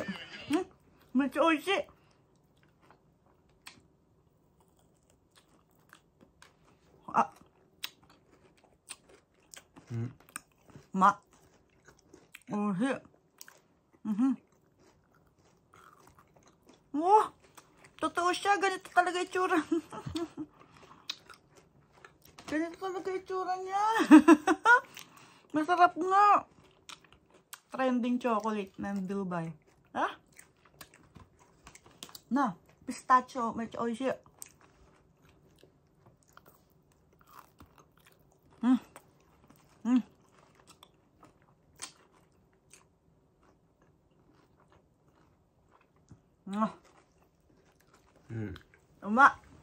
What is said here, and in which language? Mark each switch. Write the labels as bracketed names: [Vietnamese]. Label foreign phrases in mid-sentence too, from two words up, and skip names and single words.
[Japanese] めっちゃおいしい。あ。うん。おいしい。うん。Wah, [Filipino] totoo siya. Ganito talaga itsura. Ganito talaga itsura niya. Masarap nga. [English] Trending chocolate [Filipino] ng Dubai. Ha? Na, pistachio. Medyo oishi. [Japanese] うまっ。